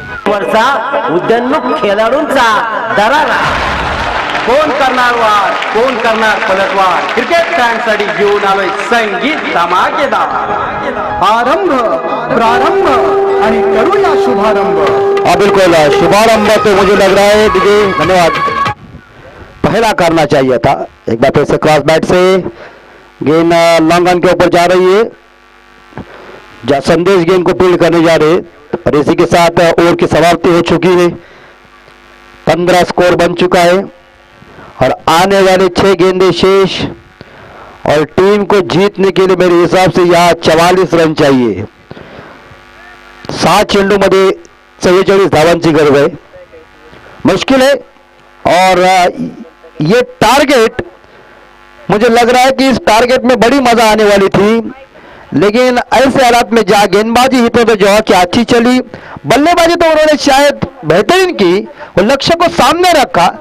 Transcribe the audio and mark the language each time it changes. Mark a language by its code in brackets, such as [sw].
[mr] वरचा उद्यान्मुख खेळाडूंचा दरारा, कोण करणार वार, कोण करणार पलटवार, क्रिकेट फॅनसाठी घेऊन आलोय संगीत धमाकेदार। आरंभ, प्रारंभ आणि करूया शुभारंभ। [hi] हाँ बिल्कुल, शुभारंभ तो मुझे लग रहा है देखिए, धन्यवाद, पहला करना चाहिए था। एक बार फिर से क्रॉस बैट से गेंद लॉन्ग ऑन के ऊपर जा रही है, जहाँ संदेश गेंद को फील्ड करने जा रहे हैं। और इसी के साथ ओवर की समाप्ति हो चुकी है, 15 स्कोर बन चुका है और आने वाले 6 गेंदें शेष। और टीम को जीतने के लिए मेरे हिसाब से यहाँ 44 रन चाहिए। [mr] 7 चेंडूमध्ये 44 धावांची गरज आहे, [hi] मुश्किल है। और ये टारगेट, मुझे लग रहा है कि इस टारगेट में बड़ी मजा आने वाली थी, लेकिन ऐसे हालात में जहाँ गेंदबाजी हितवर्धन जौहर की अच्छी चली, बल्लेबाजी तो उन्होंने शायद बेहतरीन की, वो लक्ष्य को सामने रखा।